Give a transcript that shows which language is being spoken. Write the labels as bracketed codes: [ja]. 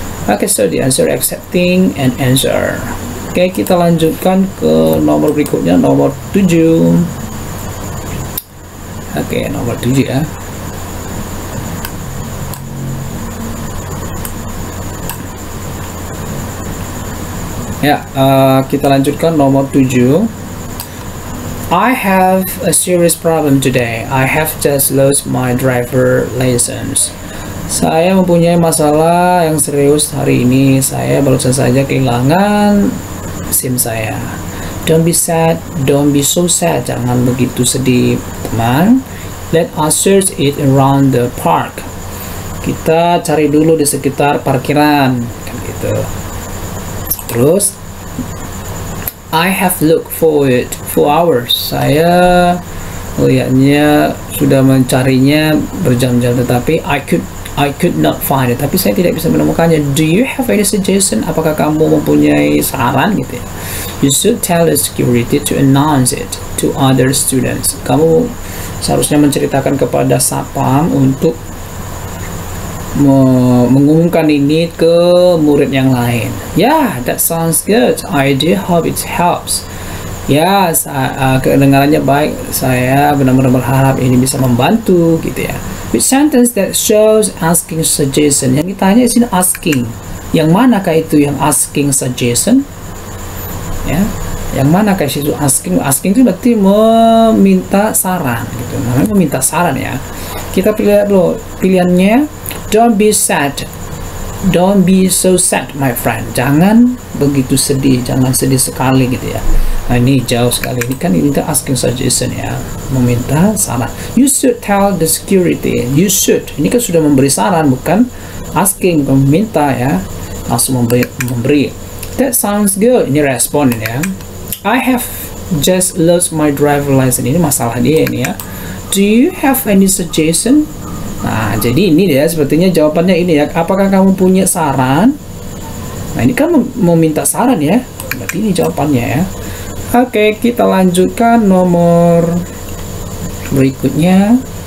[en] Oke, so the answer accepting and answer. [id] Oke, kita lanjutkan ke nomor berikutnya, nomor 7. Oke, nomor 7 ya. Ya, kita lanjutkan nomor 7. [en] I have a serious problem today. I have just lost my driver license. [id] Saya mempunyai masalah yang serius hari ini. Saya barusan saja kehilangan SIM saya. [en] Don't be sad, don't be so sad. [id] Jangan begitu sedih, teman. [en] Let us search it around the park. [id] Kita cari dulu di sekitar parkiran, kan gitu. [en] Terus, I have looked for it for hours. [id] Saya melihatnya sudah mencarinya berjam-jam, tetapi [en] I could not find it. [id] Tapi saya tidak bisa menemukannya. [en] Do you have any suggestion? [id] Apakah kamu mempunyai saran gitu ya? [en] You should tell the security to announce it to other students. [id] Kamu seharusnya menceritakan kepada Satpam untuk mengumumkan ini ke murid yang lain. [en] Yeah, that sounds good. I do hope it helps. [id] Ya, kedengarannya baik. Saya benar-benar berharap ini bisa membantu gitu ya. [en] With sentence that shows asking suggestion. [id] Yang ditanya di sini asking. Yang manakah itu yang asking suggestion? Ya, yang manakah itu asking? Asking itu berarti meminta saran gitu. Namanya meminta saran ya. Kita pilih dulu pilihannya. [en] Don't be sad. Don't be so sad, my friend. [id] Jangan begitu sedih, jangan sedih sekali gitu ya. Nah, ini jauh sekali. Ini kan ini asking suggestion ya, meminta saran. [en] You should tell the security. You should. [id] Ini kan sudah memberi saran, bukan asking, meminta ya. Langsung memberi. [en] That sounds good. [id] Ini respon ini ya. [en] I have just lost my driver license. [id] Ini masalah dia ini ya. [en] Do you have any suggestion? [id] Nah, jadi ini dia sepertinya jawabannya ini ya. Apakah kamu punya saran? Nah, ini kan meminta saran ya. Berarti ini jawabannya ya. Oke, kita lanjutkan nomor berikutnya.